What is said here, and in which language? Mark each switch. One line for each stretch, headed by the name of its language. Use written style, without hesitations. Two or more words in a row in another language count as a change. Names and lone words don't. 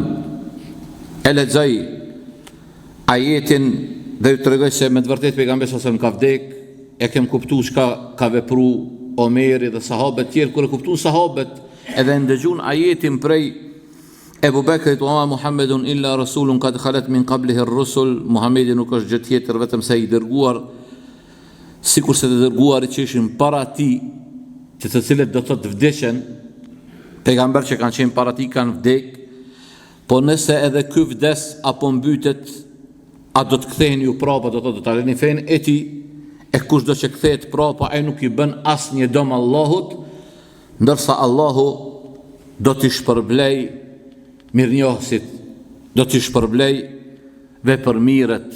Albanian: E lexoj ajetin dhe ju tregoj se me të vërtet pejgamberi sallallahu alajhi wasallam ka vdek. E kem kuptuar çka ka vepru Omeri dhe sahabët tjerë, kur e kuptuan sahabët edhe ndëgjun ajetin prej Ebu Bekrit,
Arabic: وما محمد إلا رسول قد خلت من قبله الرسل,
Albanian: Muhamedi nuk është gjë tjetër vetëm se i dërguar, sikur se të dërguarit që ishin para tij, të cilët do të vdeshen, pejgamber që kanë qenë para tij kanë vdek, po nëse edhe ky vdes apo mbytet, a do të kthehen ju prapa, do të lëni fen e tij, e kush do që kthehet prapa, ai nuk i bën asnjë dëm Allahut, ndërsa Allahu do t'i shpërblej mirënjohësit, do t'i shpërblej vepërmirët.